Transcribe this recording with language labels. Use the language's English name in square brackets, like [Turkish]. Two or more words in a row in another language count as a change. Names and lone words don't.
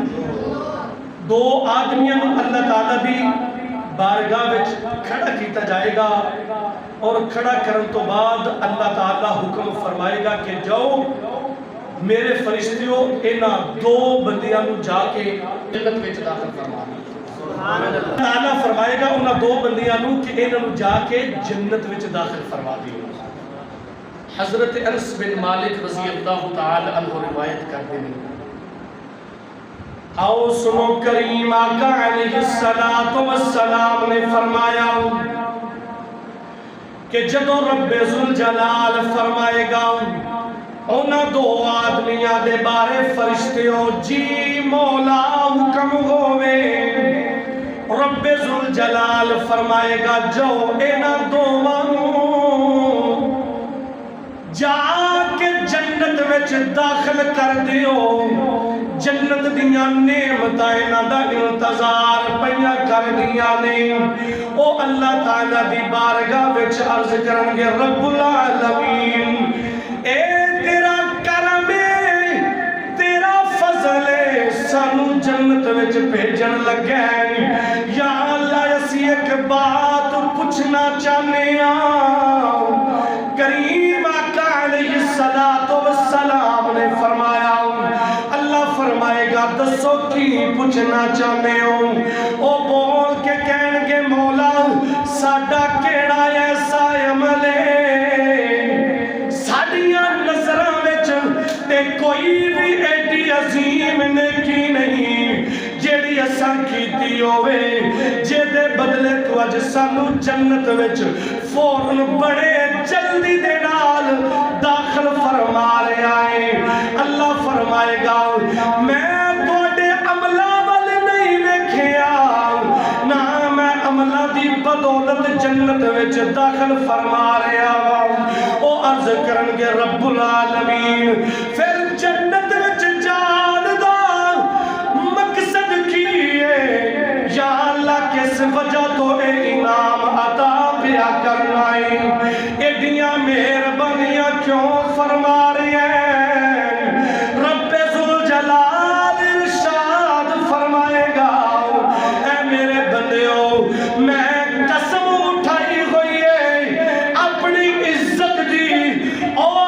[Punjabi] دو آدمیاں نو اللہ تعالیٰ دی بارگاہ وچ کھڑا کیتا جائے گا اور کھڑا کرن تو بعد اللہ تعالیٰ حکم فرمائے گا کہ جاؤ میرے فرشتیوں انہاں دو بندیاں نو جا کے جنت وچ داخل فرما دو۔ تعالیٰ فرمائے گا انہاں دو بندیاں نو کہ انہاں نو جا کے جنت وچ داخل فرما دیو۔ [Urdu] حضرت انس بن مالک [Arabic] رضی اللہ تعالی عنہ [Urdu] روایت کرتے ہیں، آؤ سنو کریم آقا [Arabic] علیہ السلام [Urdu] نے فرمایا [Punjabi] کہ جدو رب ذوالجلال فرمائے گا انہاں دو آدمیاں دے بارے فرشتیوں جی مولا حکم ہوئے، رب ذوالجلال فرمائے گا جو انہاں دوواں جا کے جنت وچ داخل کر دیو، جنت دیاں نعمتاں انہاں دا انتظار پیاں کر دیاں نے۔ او اللہ تعالیٰ دی بارگاہ وچ عرض کرن گے رب العالمین اے تیرا کرم تیرا فضل سانو جنت وچ بھیجن لگا ہے، یا اللہ اسی ایک بات پوچھنا چاہنے کریم آقا [Arabic] علیہ السلام [Punjabi] نے فرمایا، اللہ فرمائے گا دسو کی پوچھنا چاہنے ہو؟ او بول کے کہن گے مولا ساڈا کیڑا ایسا عمل ہے ساڈیاں نظراں وچ تے کوئی بھی ایڈی عظیم نیکی نہیں جیڑی اساں کیتی ہوئے جے دے بدلے تو اج سانو جنت وچ فوراً بڑے جلدی دے نال داخل فرما رہے آئے۔ اللہ فرمائے گا میں توڑے عملہ والے نہیں ویکھیا جنت وچ داخل فرما رہا وا او عرض کرنگے رب العالمین پھر جنت وچ جان دا مقصد کی ہے یا اللہ کس وجہ تو اے انعام عطا پیا کرنا ہے ایڈیاں مہربانیاں کیوں فرما رہے ہیں رب ذوالجلال ارشاد فرمائے گا اے میرے بندیوں میں قسم اٹھائی ہوئی ہے اپنی عزت دی اور